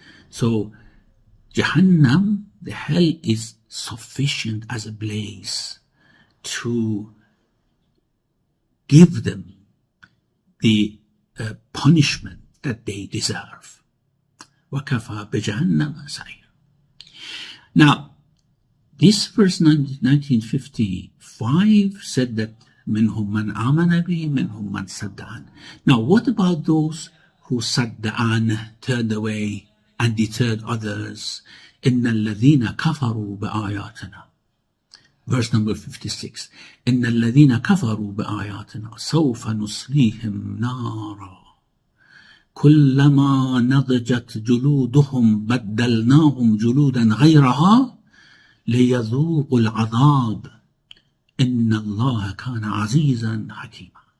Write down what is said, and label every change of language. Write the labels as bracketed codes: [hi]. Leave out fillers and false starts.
[en] So, Jahannam, the hell, is sufficient as a blaze to give them the punishment that they deserve. [ar] وَكَفَى بِجَهَنَّمَ سَعِيرًا. [en] Now, this verse 1955 said that [ar] مِنْهُمْ مَنْ آمَنَ بِهِ مِنْهُمْ مَنْ صَدَّ عَنْهُ. [en] Now, what about those who [ar] صَدَّ عَنْهُ, [en] turned away and deterred others? [ar] إِنَّ الَّذِينَ كَفَرُوا بِآيَاتِنَا. [en] Verse number 56. [ar] إِنَّ الَّذِينَ كَفَرُوا بِآيَاتِنَا سَوْفَ نُصْلِيهِمْ نَارًا كُلَّمَا نَضِجَتْ جُلُودُهُمْ بَدَّلْنَاهُمْ جُلُودًا غَيْرَهَا لِيَذُوقُوا الْعَذَابَ إِنَّ اللَّهَ كَانَ عَزِيزًا حَكِيمًا.